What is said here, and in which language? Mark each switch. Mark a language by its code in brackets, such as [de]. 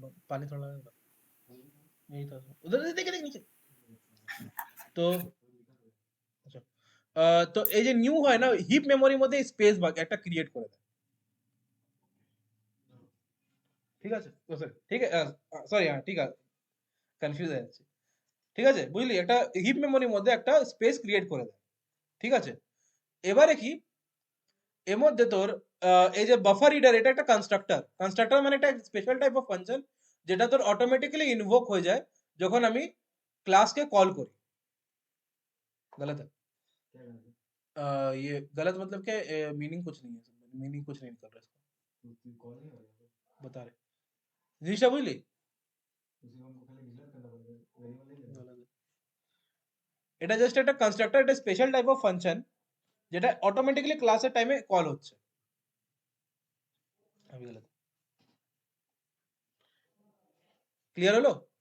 [hi] पानी थोड़ा यही था, उधर देख देख नीचे। [bn] তো আচ্ছা, তো এই যে নিউ হয় না, হিপ মেমোরির মধ্যে স্পেস ভাগ একটা ক্রিয়েট করে দেয়, ঠিক আছে? তো স্যার ঠিক আছে, সরি হ্যাঁ ঠিক আছে, কনফিউজ হয়ে যাচ্ছে, ঠিক আছে? বুঝলি, একটা হিপ মেমোরির মধ্যে একটা স্পেস ক্রিয়েট করে দেয়, ঠিক আছে? এবারে কি, এর মধ্যে তোর এই যে বাফার রিডার, এটা একটা কনস্ট্রাক্টর। কনস্ট্রাক্টর মানে একটা স্পেশাল টাইপ অফ ফাংশন যেটা তোর অটোমেটিক্যালি ইনভোক হয়ে যায় যখন আমি ক্লাসকে কল করি। [hi] गलत है, ये गलत मतलब क्या, मीनिंग कुछ नहीं है, मीनिंग कुछ नहीं निकल रहा इसका, बता रहे [bn] জিনিসটা বুঝলি? [hi] गलत है। [bn] এটা জাস্ট একটা কনস্ট্রাক্টর, একটা স্পেশাল টাইপ অফ ফাংশন যেটা অটোমেটিক্যালি ক্লাসের টাইমে কল হচ্ছে। আমি গलत, ক্লিয়ার হলো?